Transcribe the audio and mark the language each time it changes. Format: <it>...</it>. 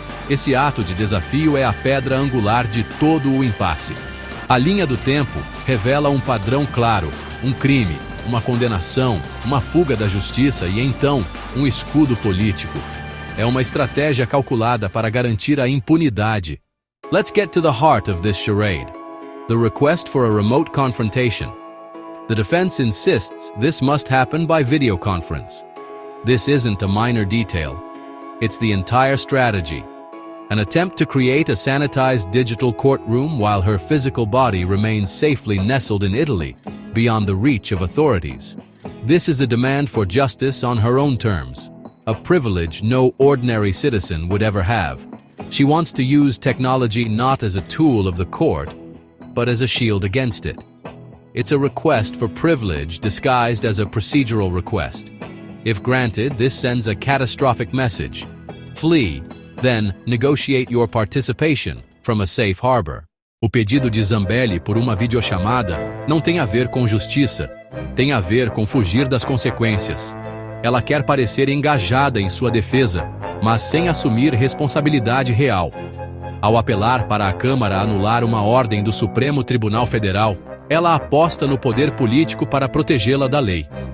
<pt>Esse ato de desafio é a pedra angular de todo o impasse. A linha do tempo revela um padrão claro, um crime, uma condenação, uma fuga da justiça e então um escudo político. É uma estratégia calculada para garantir a impunidade.</pt> <en>Let's get to the heart of this charade. The request for a remote confrontation. The defense insists this must happen by video conference. This isn't a minor detail. It's the entire strategy. An attempt to create a sanitized digital courtroom while her physical body remains safely nestled in Italy, beyond the reach of authorities. This is a demand for justice on her own terms, a privilege no ordinary citizen would ever have. She wants to use technology not as a tool of the court, but as a shield against it. It's a request for privilege disguised as a procedural request. If granted, this sends a catastrophic message. Flee, then negotiate your participation from a safe harbor.</en> <pt>O pedido de Zambelli por uma videochamada não tem a ver com justiça, tem a ver com fugir das consequências. Ela quer parecer engajada em sua defesa, mas sem assumir responsabilidade real. Ao apelar para a Câmara anular uma ordem do Supremo Tribunal Federal, ela aposta no poder político para protegê-la da lei.</pt>